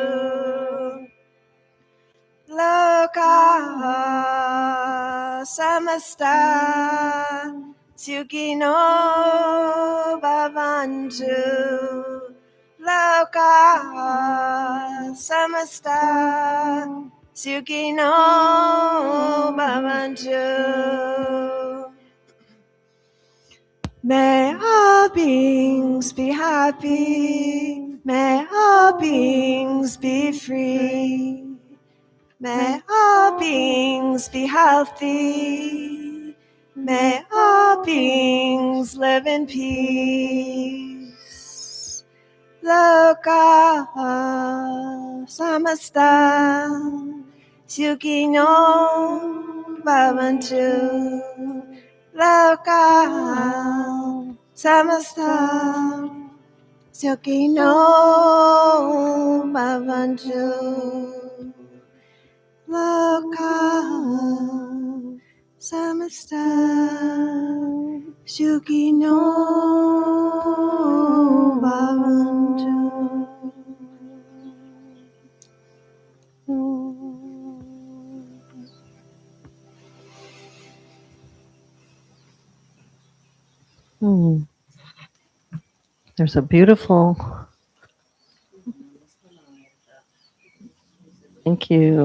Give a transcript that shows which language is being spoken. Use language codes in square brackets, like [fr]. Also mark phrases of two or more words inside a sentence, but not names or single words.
[sa] लोकाः समस्ताः सुखिनो भवन्तु. लोकाः समस्ताः सुखिनो भवन्तु. [en] May all beings be happy. May all beings be free. May all beings be healthy. May all beings live in peace. [sa] लोकाः समस्ताः सुखिनो भवन्तु. लोकाः समस्ताः सुखिनो भवन्तु. लोकाः समस्ताः सुखिनो भवन्तु. [en] There's a beautiful, thank you.